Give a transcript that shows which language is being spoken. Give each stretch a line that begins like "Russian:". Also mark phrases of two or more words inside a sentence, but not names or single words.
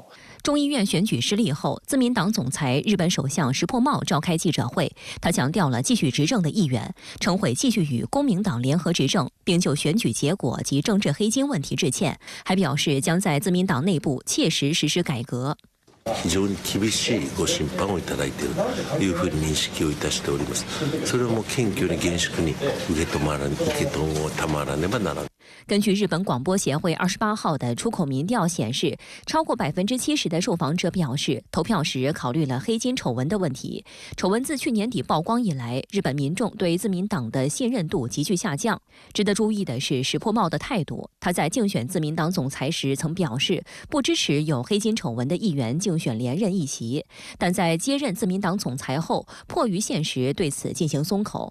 Chinese: 众议院选举失利后，自民党总裁日本首相石破茂召开记者会，他强调了继续执政的意願，称会继续与公民党联合执政，并就選舉結果及政治黑金問題致歉，還表示將在自民黨內部切實實施改革。
Japanese: 非常に厳しいご審判をいただいているというふうに認識をいたしております。それをもう謙虚に厳粛に受け止まらねばならない。
Chinese: 根据日本广播协会28号的出口民调显示，超过70%的受访者表示，投票时考虑了黑金丑闻的问题。丑闻自去年底曝光以来，日本民众对自民党的信任度急剧下降。值得注意的是石破茂的态度，他在竞选自民党总裁时曾表示不支持有黑金丑闻的议员竞选连任一席，但在接任自民党总裁后，迫于现实对此进行松口。